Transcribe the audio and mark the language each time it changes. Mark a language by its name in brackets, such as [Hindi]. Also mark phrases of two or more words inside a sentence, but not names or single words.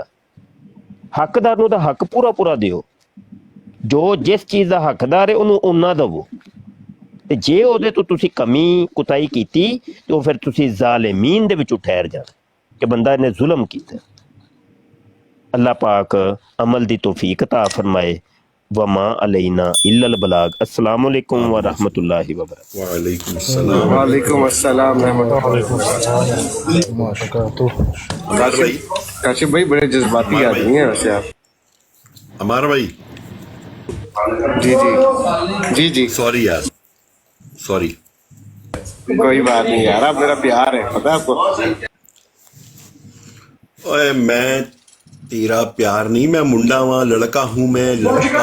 [Punjabi] ਹੱਕਦਾਰ ਨੂੰ ਉਹਦਾ ਹੱਕ ਪੂਰਾ ਪੂਰਾ ਦਿਓ, ਜੋ ਜਿਸ ਚੀਜ਼ ਦਾ ਹੱਕਦਾਰ ਹੈ ਉਹਨੂੰ ਓਨਾ ਦੇਵੋ, ਤੇ ਜੇ ਉਹਦੇ ਤੋਂ ਤੁਸੀਂ ਕਮੀ ਕੁਤਾਈ ਕੀਤੀ ਤੇ ਉਹ ਫਿਰ ਤੁਸੀਂ ਜ਼ਾਲਿਮੀਨ ਦੇ ਵਿੱਚੋਂ ਠਹਿਰ ਜਾਣਾ ਕਿ ਬੰਦਾ ਇਹਨੇ ਜ਼ੁਲਮ ਕੀਤਾ। ਅੱਲਾਹ ਪਾਕ ਅਮਲ ਦੀ ਤੌਫੀਕ ਅਤਾ ਫਰਮਾਏ। [Arabic] وما علينا إلا البلاغ. السلام عليكم ورحمة الله وبركاته. وعليكم السلام. وعليكم السلام رحمة الله. [Hindi] काशिफ भाई बड़े जज्बाती आदमी हैं वैसे आप। अमार भाई जी जी जी जी सॉरी यार, सॉरी। कोई बात नहीं यार, आप मेरा प्यार है, पता है आपको। ओए मैं तेरा प्यार नहीं, मैं मुंडा वहाँ लड़का हूँ, मैं लड़का।